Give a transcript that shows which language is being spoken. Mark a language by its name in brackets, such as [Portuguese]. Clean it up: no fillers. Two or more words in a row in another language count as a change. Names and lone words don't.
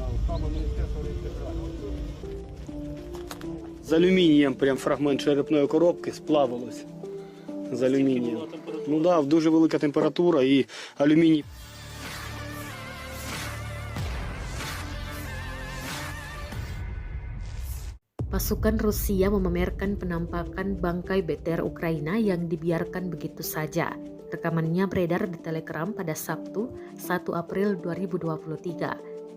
[Ukrainian] З алюмінієм прям фрагмент черепної коробки сплавилось. З алюмінієм. Ну так, дуже велика температура і алюміній. [Indonesian] Pasukan Rusia memamerkan penampakan bangkai BTR Ukraina yang dibiarkan begitu saja. Rekamannya beredar di Telegram pada Sabtu, 1 April 2023.